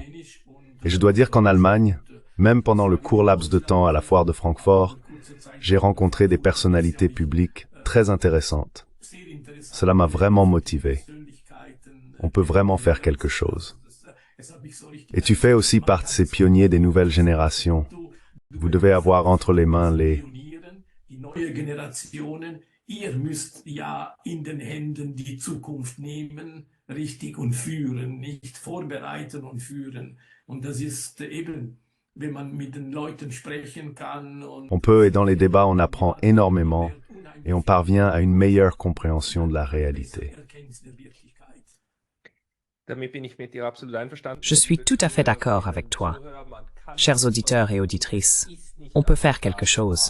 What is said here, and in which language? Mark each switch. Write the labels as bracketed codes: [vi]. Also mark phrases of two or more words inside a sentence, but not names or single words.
[fr] Et je dois dire qu'en Allemagne, même pendant le court laps de temps à la foire de Francfort, j'ai rencontré des personnalités publiques très intéressantes. Cela m'a vraiment motivé. On peut vraiment faire quelque chose. Et tu fais aussi partie de ces pionniers des nouvelles générations. Vous devez avoir entre les mains les... [de] Ihr müsst ja in den Händen die Zukunft nehmen, richtig und führen, nicht vorbereiten und führen. Und das ist eben, wenn man mit den Leuten sprechen kann. [fr] On peut et dans les débats on apprend énormément et on parvient à une meilleure compréhension de la réalité. Je suis tout à fait d'accord avec toi. Chers auditeurs et auditrices, on peut faire quelque chose.